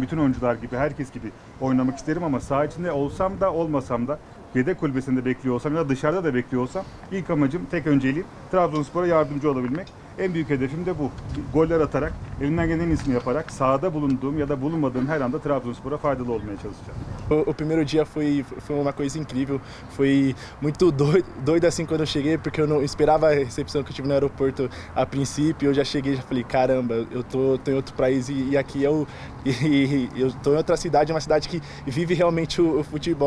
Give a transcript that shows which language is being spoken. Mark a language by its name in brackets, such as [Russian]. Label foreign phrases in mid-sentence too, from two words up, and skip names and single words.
[Turkish] Bütün oyuncular gibi, herkes gibi oynamak isterim ama saha içinde olsam da olmasam da yedek kulübesinde bekliyor olsam ya da dışarıda da bekliyor olsam ilk amacım, tek önceliğim Trabzonspor'a yardımcı olabilmek. En büyük hedefim de bu. Goller atarak, elimden gelen en iyisini yaparak sahada bulunduğum ya da bulunmadığım her anda Trabzonspor'a faydalı olmaya çalışacağım. [Portuguese] O primeiro dia foi uma coisa incrível, foi muito doido assim quando eu cheguei, porque eu não esperava a recepção que eu tive no aeroporto a princípio. Eu já cheguei e já falei, caramba, eu tô em outro país e aqui eu tô em outra cidade, uma cidade que vive realmente o futebol.